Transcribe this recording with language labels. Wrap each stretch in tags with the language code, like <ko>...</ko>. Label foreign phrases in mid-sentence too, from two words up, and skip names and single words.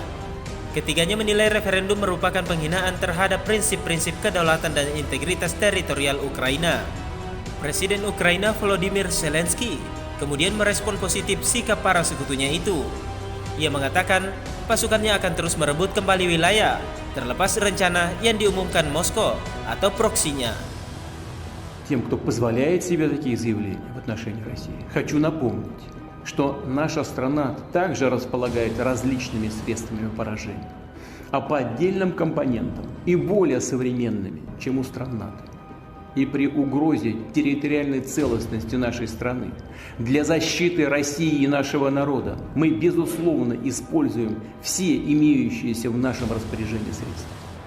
<id>Ketiganya menilai referendum merupakan penghinaan terhadap prinsip-prinsip kedaulatan dan integritas teritorial Ukraina. Presiden Ukraina Volodymyr Zelensky kemudian merespon positif sikap para sekutunya itu. Ia mengatakan pasukannya akan terus merebut kembali wilayah, terlepas rencana yang diumumkan Moskow atau proksinya.</id> <ru>Тем, кто позволяет себе такие заявления в отношении России, хочу напомнить, что наша страна также располагает различными средствами поражения, а по отдельным компонентам и более современными, чем у стран НАТО. И при угрозе территориальной целостности нашей страны для защиты России и нашего народа мы, безусловно, используем все имеющиеся в нашем распоряжении средства.</ru>